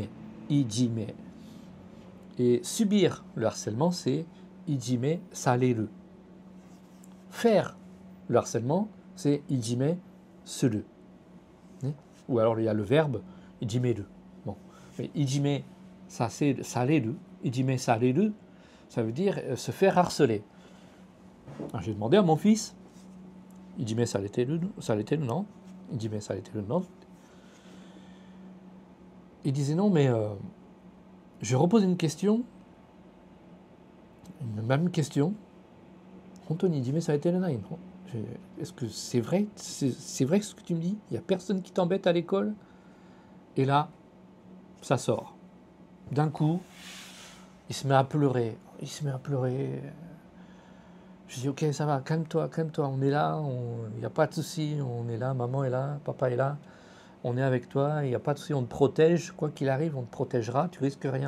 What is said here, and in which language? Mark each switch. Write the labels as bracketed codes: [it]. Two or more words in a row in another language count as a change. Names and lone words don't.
[fr] Ijime. Et subir le harcèlement, c'est [ja] いじめ される. [fr] Faire le harcèlement, c'est [ja] いじめ する. [fr] Ou alors, il y a le verbe ijimeru. Bon. Mais [ja] いじめ される, いじめ される, [fr] ça veut dire se faire harceler. Alors, j'ai demandé à mon fils, [ja] いじめ されてる, [fr] non? [ja] いじめ されてる, non? [fr] Il disait non, mais je repose une question, une même question. [ja] 本当 いじめ されてる ない の? [fr] Est-ce que c'est vrai? C'est vrai ce que tu me dis? Il n'y a personne qui t'embête à l'école? Et là, ça sort. D'un coup, il se met à pleurer. Il se met à pleurer. Je dis, ok, ça va, calme-toi, on est là, il n'y a pas de souci, on est là, maman est là, papa est là, on est avec toi, il n'y a pas de souci, on te protège, quoi qu'il arrive, on te protégera, tu risques rien.